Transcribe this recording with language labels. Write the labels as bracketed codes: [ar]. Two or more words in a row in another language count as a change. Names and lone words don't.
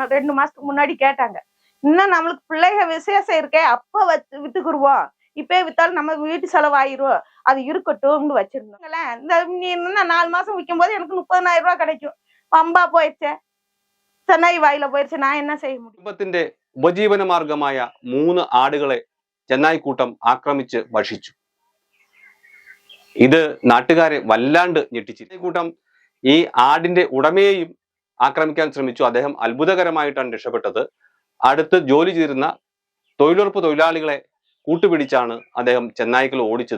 [ta] 2 மாசத்துக்கு முன்னாடி கேட்டாங்க. இன்னும் நம்மளுக்கு பிள்ளைக விசேஷம் இருக்கே, அப்ப வித்துக்குருவோம். இப்பே வித்தாலும் நம்ம வீட்டு செலவாயிரும், அது இருக்கட்டும்னு வச்சிருந்தோங்களே. இந்த நீ இன்னும் 4 மாசம் விற்கும் போது எனக்கு 30,000 ரூபாய் கிடைக்கும். பம்பா போயிடுச்சே, சென்னை வாயில போயிடுச்சு. நான் என்ன செய்ய முடியும்? [ml] കുടുംബത്തിന്റെ ഉപജീവന മാർഗമായ 3 ആടുകളെ ചെന്നായ്ക്കൂട്ടം ആക്രമിച്ച് ഭക്ഷിച്ചു. ഇത് നാട്ടുകാരെ വല്ലാണ്ട് ഞെട്ടിച്ചു. കൂട്ടം ഈ ആടിന്റെ ഉടമയെയും ആക്രമിക്കാൻ ശ്രമിച്ചു. അദ്ദേഹം അത്ഭുതകരമായിട്ടാണ് രക്ഷപ്പെട്ടത്. അടുത്ത് ജോലി ചെയ്തിരുന്ന തൊഴിലുറപ്പ് തൊഴിലാളികളെ കൂട്ടുപിടിച്ചാണ് അദ്ദേഹം ചെന്നായ്ക്കൾ ഓടിച്ചത്.